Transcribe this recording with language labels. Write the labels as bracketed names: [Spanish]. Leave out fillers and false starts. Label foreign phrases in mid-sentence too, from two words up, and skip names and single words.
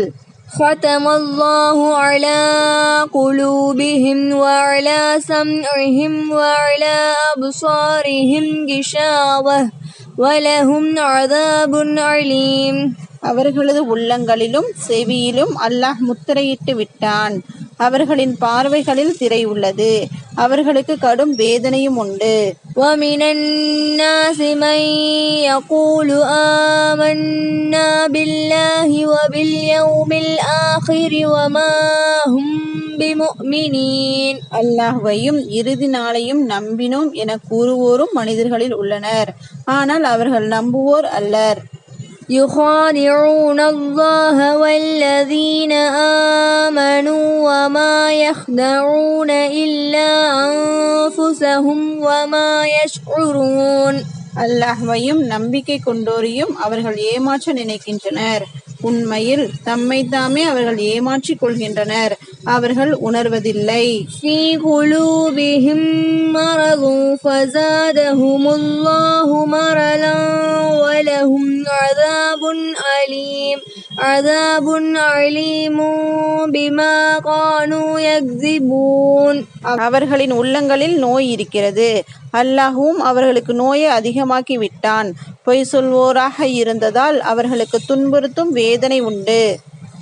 [Arabic] ختم الله على قلوبهم وعلى سمعهم وعلى أبصارهم غشاوة ولهم عذاب أليم. [Tamil] அவர்களது உள்ளங்களிலும் செவியிலும் அல்லாஹ் முத்திரையிட்டு விட்டான். அவர்களின் பார்வைகளில் திரை உள்ளது. அவர்களுக்கு கடும் வேதனையும் உண்டு. [Arabic] وَمِنَ النَّاسِ مَن يَقُولُ آمَنَّا بِاللَّهِ وَبِالْيَوْمِ الْآخِرِ وَمَا هُم بِمُؤْمِنِينَ. [Tamil] அல்லாஹ்வையும் இறுதி நாளையும் நம்பினோம் என கூறுவோரும் மனிதர்களில் உள்ளனர். ஆனால் அவர்கள் நம்புவோர் அல்லர். [Arabic] يخادعون الله والذين آمنوا وما يخدعون إلا أنفسهم وما يشعرون. [Tamil] அல்லாஹ்வையும் நம்பிக்கை கொண்டோரையும் அவர்கள் ஏமாற்ற நினைக்கின்றனர். உண்மையில் தம்மை தாமே அவர்கள் ஏமாற்றிக் கொள்கின்றனர். அவர்கள் உணர்வதில்லை. [Arabic] في قلوبهم مرض فزادهم الله مرضا ولهم عذاب عليم بما كانوا يكذبون. [Tamil] அவர்களின் உள்ளங்களில் நோய் இருக்கிறது. அல்லாஹுவும் அவர்களுக்கு நோயை அதிகமாக்கி விட்டான். பொய் சொல்வோராக இருந்ததால் அவர்களுக்கு துன்புறுத்தும் வேதனை உண்டு.